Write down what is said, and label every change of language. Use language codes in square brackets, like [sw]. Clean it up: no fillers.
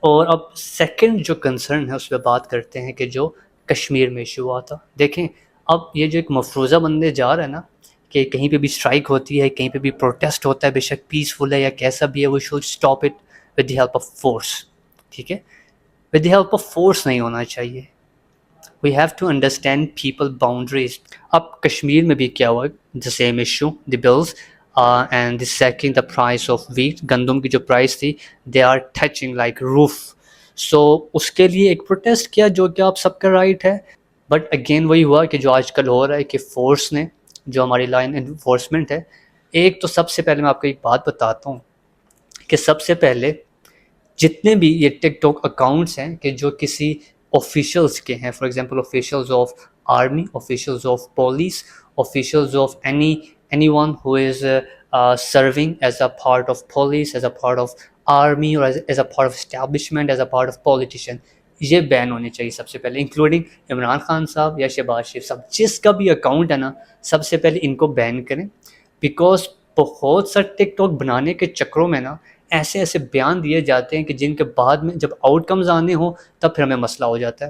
[ur] اور اب سیکنڈ جو کنسرن ہے اس پہ بات کرتے ہیں کہ جو کشمیر میں ایشو ہوا تھا. دیکھیں اب یہ جو ایک مفروضہ بننے جا رہا ہے نا کہ کہیں پہ بھی اسٹرائک ہوتی ہے، کہیں پہ بھی پروٹیسٹ ہوتا ہے، بے شک پیسفل ہے یا کیسا بھی ہے، [en] We should stop it with the help of force. [ur] ٹھیک ہے، with the help of force نہیں ہونا چاہیے. [en] We have to understand people boundaries. [ur] اب کشمیر میں بھی کیا ہوا، [en] the same issue, the bills and the second the price of wheat. [ur] گندم کی جو پرائس تھی [en] they are touching like roof. [ur] So اس کے لیے ایک پروٹیسٹ کیا جو کہ آپ سب کا رائٹ ہے. بٹ اگین وہی ہوا کہ جو آج کل ہو رہا ہے کہ فورس نے، جو ہماری لائن انفورسمنٹ ہے، ایک تو سب سے پہلے میں آپ کو ایک بات بتاتا ہوں کہ سب سے پہلے جتنے بھی یہ ٹک ٹاک اکاؤنٹس ہیں کہ جو کسی آفیشلس کے ہیں، for example [en] Officials of army, officials of police, officials of anyone who is serving as a part of police, as a part of army, or as a part of establishment, as a part of politician. [ur] یہ بین ہونے چاہیے سب سے پہلے، including Imran Khan صاحب یا شہباز شریف صاحب، جس کا بھی اکاؤنٹ ہے نا سب سے پہلے ان کو بین کریں، بیکاز بہت سا ٹک ٹاک بنانے کے چکروں میں نا ایسے ایسے بیان دیے جاتے ہیں کہ جن کے بعد میں جب آؤٹ کمز آنے ہوں تب پھر ہمیں مسئلہ ہو جاتا ہے.